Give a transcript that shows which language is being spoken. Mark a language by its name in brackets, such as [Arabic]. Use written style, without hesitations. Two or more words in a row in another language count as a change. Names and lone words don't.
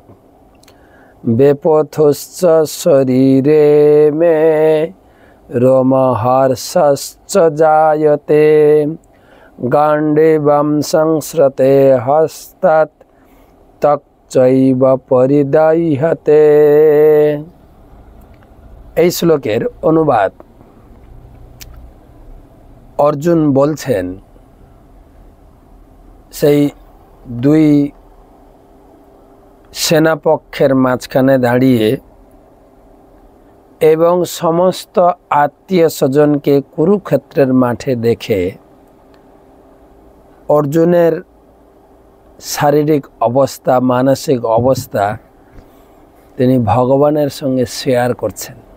[Sanskrit] बेपथुश्च शरीरे मे रोमहर्षश्च जायते गाण्डीवं संसृते हस्तात् त्वक् चैव परिदह्यते। [Bangla] এই শ্লোকের অনুবাদ। অর্জুন বলছেন সেই দুই সেনাপক্ষের মাঝখানে দাঁড়িয়ে এবং সমস্ত আত্মীয় স্বজনকে কুরুক্ষেত্রের মাঠে দেখে অর্জুনের শারীরিক অবস্থা, মানসিক অবস্থা তিনি ভগবানের সঙ্গে শেয়ার করছেন।